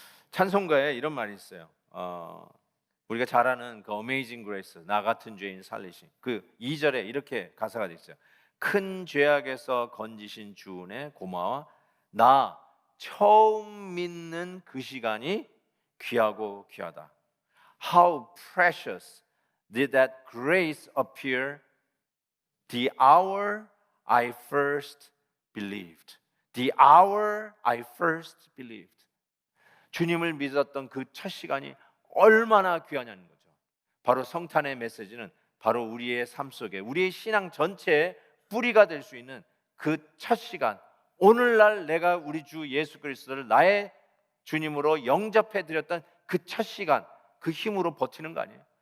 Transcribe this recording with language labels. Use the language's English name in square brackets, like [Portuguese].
[Korean] 찬송가에 이런 말이 있어요. 우리가 잘 아는 그 어메이징 그레이스, 나 같은 죄인 살리신 그 2절에 이렇게 가사가 되어 있어요. 큰 죄악에서 건지신 주 은혜 고마워. 나 처음 믿는 그 시간이 귀하고 귀하다. [English] How precious did that grace appear the hour I first believed. The hour I first believed. [Korean] 주님을 믿었던 그 첫 시간이 얼마나 귀하냐는 거죠. 바로 성탄의 메시지는 바로 우리의 삶 속에 우리의 신앙 전체의 뿌리가 될 수 있는 그 첫 시간, 오늘날 내가 우리 주 예수 그리스도를 나의 주님으로 영접해 드렸던 그 첫 시간, 그 힘으로 버티는 거 아니에요?